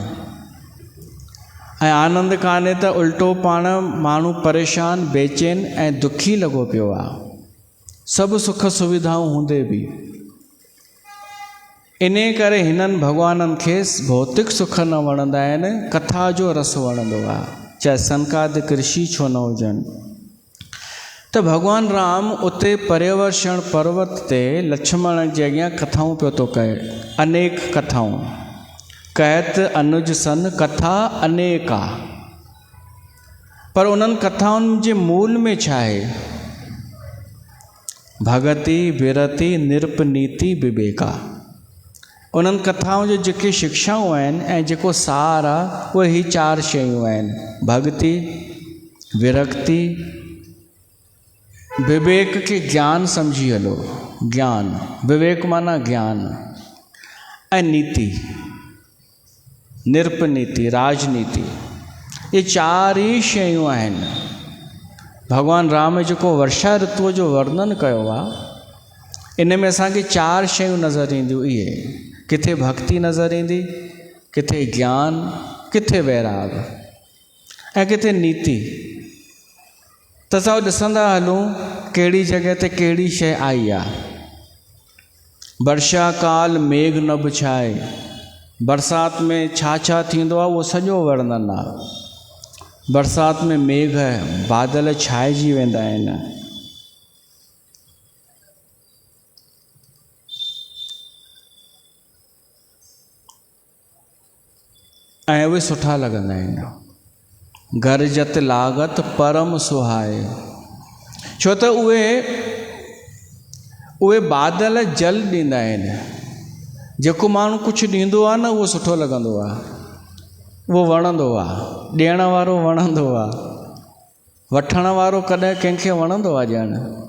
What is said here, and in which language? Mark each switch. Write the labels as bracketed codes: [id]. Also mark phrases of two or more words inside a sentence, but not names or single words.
[sd] ऐं आनंद कान्हे त उल्टो पाण माण्हू परेशान, बेचैन ऐं दुखी लॻो पियो आहे, सभु सुख सुविधाऊं हूंदे बि। इन करे हिननि भॻवाननि खे भौतिक सुख न वणंदा आहिनि, कथा जो रस वणंदो आहे, चाहे सनकादिक ऋषि छो न हुजनि। त भॻवानु राम उते पर्यवर्षण पर्वत ते लक्ष्मण जे अॻियां कथाऊं पियो थो कहे, अनेक कथाऊं। [awa] कहत अनुज सन कथा अनेका। [sd] पर उन्हनि कथाउनि जे मूल में छा आहे? [awa] भगति विरति निरप नीति विवेका। [sd] उन्हनि कथाउनि जो जेके शिक्षाऊं आहिनि ऐं जेको सार आहे उहे ही 4 शयूं आहिनि: भक्ति, विरक्ति, विवेक के ज्ञान समझी हलो, ज्ञान, विवेक माना ज्ञान, ऐं नीति, निरप नीति, राजनीति। ये 4 ई शयूं आहिनि। भॻवानु राम जेको वर्षा ऋतुअ जो वर्णन कयो आहे, इन में असांखे 4 शयूं नज़र ईंदियूं। इहे किथे भक्ति नज़र ईंदी, किथे ज्ञान, किथे वैराग, ऐं किथे नीति। त असां ॾिसंदा हलूं कहिड़ी जॻह ते कहिड़ी शइ आई आहे। [awa] वर्षा काल मेघ न बिछाए, [sd] बरसाति में छा छा थींदो आहे उहो सॼो वर्णन आहे। बरसाति में मेघ, बादल छाइजी वेंदा आहिनि। ऐं उहे सुठा लॻंदा आहिनि। [awa] गरजत लागत परम सुहाए। [sd] छो त उहे बादल जल ॾींदा आहिनि। जेको माण्हू कुझु ॾींदो आहे न उहो सुठो लॻंदो आहे, उहो वणंदो आहे, ॾियण वारो वणंदो आहे। वठण वारो कॾहिं कंहिंखे वणंदो आहे ॼण?